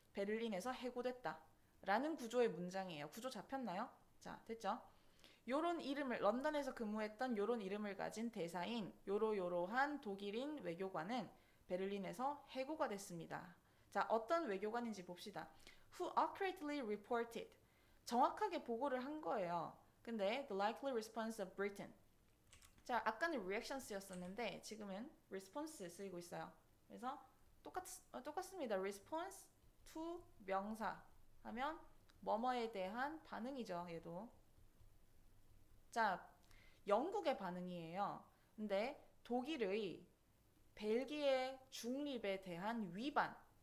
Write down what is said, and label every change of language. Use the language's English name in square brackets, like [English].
[Korean] 베를린에서 해고됐다. 라는 구조의 문장이에요. 구조 잡혔나요? 자, 됐죠? 요런 이름을 런던에서 근무했던 요런 이름을 가진 대사인 요러요러한 독일인 외교관은 베를린에서 해고가 됐습니다. 자, 어떤 외교관인지 봅시다. [English] Who accurately reported. [Korean] 정확하게 보고를 한 거예요. 근데 [English] the likely response of Britain. [Korean] 자, 아까는 reactions였었는데 지금은 response 쓰이고 있어요. 그래서 똑같습니다. response to 명사 하면 뭐뭐에 대한 반응이죠. 얘도. 자, 영국의 반응이에요. 근데 독일의 벨기에 중립에 대한 위반.